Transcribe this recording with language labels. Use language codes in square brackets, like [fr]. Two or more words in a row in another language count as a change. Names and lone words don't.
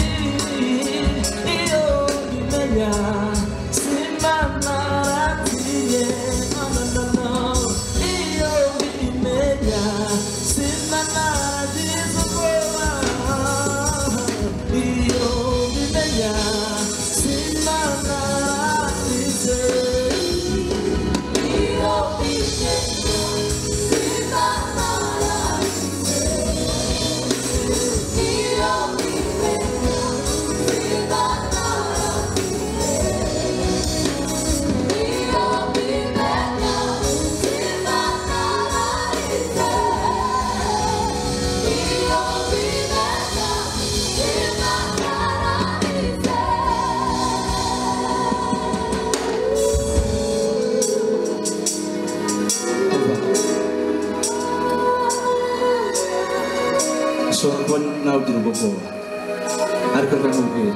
[rw] Iyo mbimenya simba naratinye, [en] no no no no. [rw] Iyo mbimenya simba naragize ubwoba, iyo mbimenya simba nararize. Io mbimenya simba nararize. Io mbimenya simba naratinye. Io mbimenya simba nararize. Io mbimenya simba nararize. ushobora kuba nawe ugira ubwo bwoba, ariko ntamubwira.